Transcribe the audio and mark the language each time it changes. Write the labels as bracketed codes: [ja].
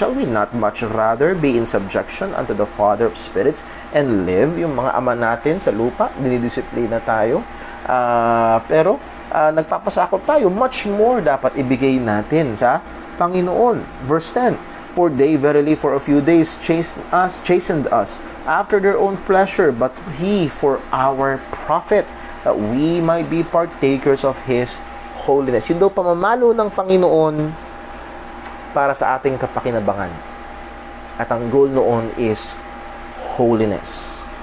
[en] Shall we not much rather be in subjection unto the Father of spirits and live?" [tl] Yung mga ama natin sa lupa, dinidisiplina tayo. Pero nagpapasakop tayo, [en] much more [tl] dapat ibigay natin sa Panginoon. [en] Verse 10, "For they verily for a few days chastened us after their own pleasure, but He for our profit, that we might be partakers of His holiness." [tl] Yun daw pamamalo ng Panginoon para sa ating kapakinabangan. At ang goal noon [en] is holiness.